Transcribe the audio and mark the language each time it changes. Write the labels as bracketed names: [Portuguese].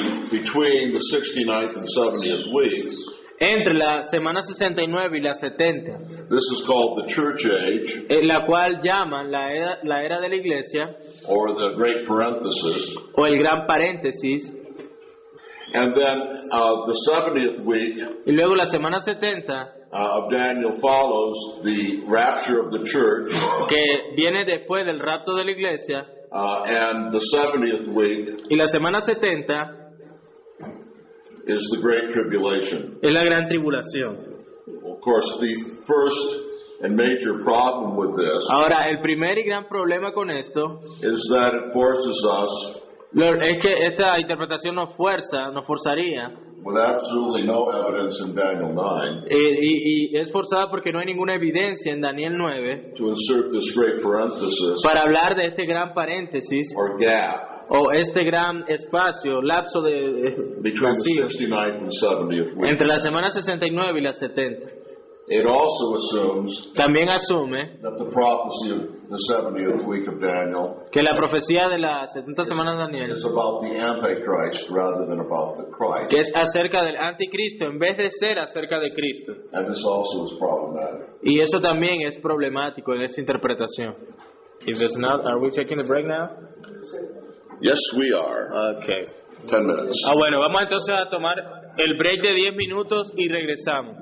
[English] between the 69th and 70th week. [Spanish] entre la semana 69 y la 70, [English] This is called the church age, [Spanish] la cual llaman la era de la iglesia [English] or the great parenthesis. [Spanish] o el gran paréntesis, [English] And then the 70th week [Spanish] y luego la semana 70 [English] of Daniel follows the rapture of the church, [Spanish] que viene después del rapto de la iglesia, [English] and the 70th week [Spanish] y la semana 70 [English] is the Great Tribulation. [Spanish] es la gran tribulación. [English] Of course, the first and major problem with this [Spanish] Ahora, el primer y gran problema con esto [English] is that it forces us, [Spanish] es que esta interpretación nos forzaría, [English] with absolutely no evidence in Daniel 9, [Spanish] y es forzada porque no hay ninguna evidencia en Daniel 9 [English] to insert this great parenthesis [Spanish] para hablar de este gran paréntesis [English] or gap [Spanish] o este gran espacio, lapso de [English] between the [Spanish] vacío [English] 69th and 70th week. [Spanish] entre la semana 69 y la 70. [English] It also assumes [Spanish] También asume [English] that the prophecy of the 70th week of Daniel [Spanish] que la profecía de las 70 semanas de Daniel, [English] is about the Antichrist rather than about the Christ. [Spanish] que es acerca del anticristo en vez de ser acerca de Cristo. [English] And this also is problematic. Y eso también es problemático en esta interpretación. If it's not, are we taking a break now? Yes, we are. Okay. 10 minutes. [Spanish] Bueno, vamos entonces a tomar el break de 10 minutos y regresamos.